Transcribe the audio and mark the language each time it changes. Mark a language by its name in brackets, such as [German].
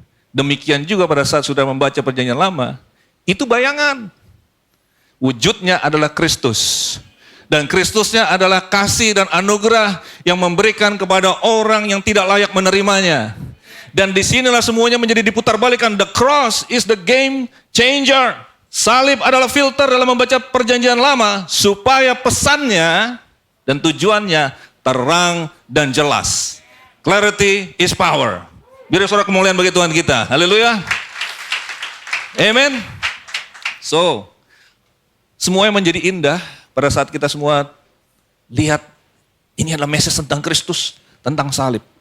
[Indonesian] Demikian juga pada saat saudara membaca Perjanjian Lama, itu bayangan. Wujudnya adalah Kristus. Dan Kristusnya adalah kasih dan anugerah yang memberikan kepada orang yang tidak layak menerimanya. Dan disinilah semuanya menjadi diputarbalikkan. [English] The cross is the game changer. [Indonesian] Salib adalah filter dalam membaca Perjanjian Lama supaya pesannya dan tujuannya terang dan jelas. [English] Clarity is power. [Indonesian] Biar suara kemuliaan bagi Tuhan kita. Haleluya. Amen. So, semuanya menjadi indah pada saat kita semua lihat ini adalah message tentang Kristus, tentang salib.